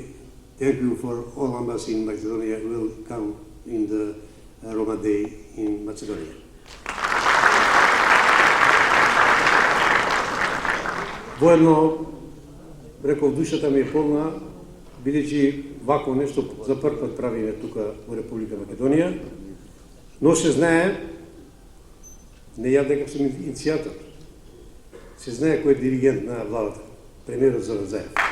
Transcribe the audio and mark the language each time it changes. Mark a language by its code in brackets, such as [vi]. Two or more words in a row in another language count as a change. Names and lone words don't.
[en] Thank you for all embassy in Macedonia. Welcome in the Roma Day in Macedonia. [mk] Воедно, реков, душата ми е полна, бидејќи вако нешто за прв пат правиме тука во Република Македонија, но се знае, не ја дека сум иницијатор, се знае кој е диригент на владата, премиерот Зоран Заев.